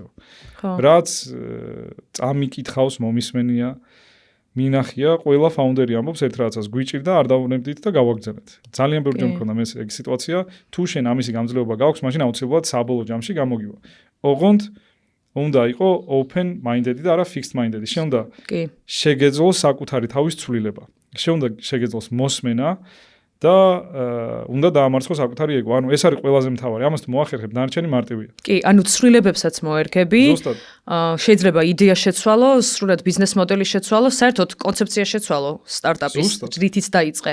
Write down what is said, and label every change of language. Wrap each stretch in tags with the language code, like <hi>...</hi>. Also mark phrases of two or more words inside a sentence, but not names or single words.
<ka>რაც წამიკითხავს მომისმენია, მინახია, ყველა ფაუნდერი ამბობს ერთ რაღაცას, გვიჭირდა, არ დავნებდით და გავაგრძელეთ. ძალიან ბევრი ჯერ მქონდა მე ეგ სიტუაცია, თუ შენ ამისი გამძლეობა გაქვს, მაშინ აუცილებლად საბოლოო ჯამში გამოგივა. ოღონდ უნდა იყო</ka> <en>open minded</en> <ka>და არა</ka> <en>fixed minded.</en> <ka>შენ უნდა შეგეძლოს საკუთარი თავის ცვლილება. შენ უნდა შეგეძლოს მოსმენა და უნდა დაამარცხოს საკუთარი ეგო. ანუ ეს არის ყველაზე მთავარი. ამას თუ მოახერხებ, დანარჩენი მარტივია. კი, ანუ ცვლილებებსაც მოერგები. შეიძლება იდეა შეცვალო, სრულად ბიზნეს მოდელი შეცვალო, საერთოდ კონცეფცია შეცვალო სტარტაპის, რითიც დაიწყე.</ka>